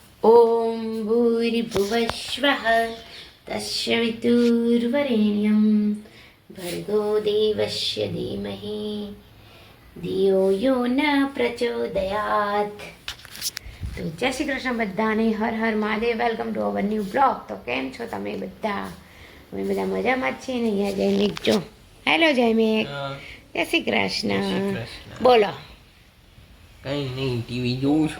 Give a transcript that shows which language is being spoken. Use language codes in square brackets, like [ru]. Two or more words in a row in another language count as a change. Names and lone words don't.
[sa] ॐ भूर्भुवस्वः तस्य वितुर्वरेण्यं भर्गो देवस्य धीमहि धियो यो न प्रचोदयात्। [gu] તો જય શ્રી કૃષ્ણ બધાને, હર હર મહાદેવ. [en] Welcome to our new blog. [gu] તો કેમ છો તમે બધા? અમે બધા મજામાં જ છીએ ને. અહીંયા જયમિક જો. હેલો જયમિક, જય શ્રી કૃષ્ણ. બોલો. કઈ નહીં, ટીવી જોઉં છું.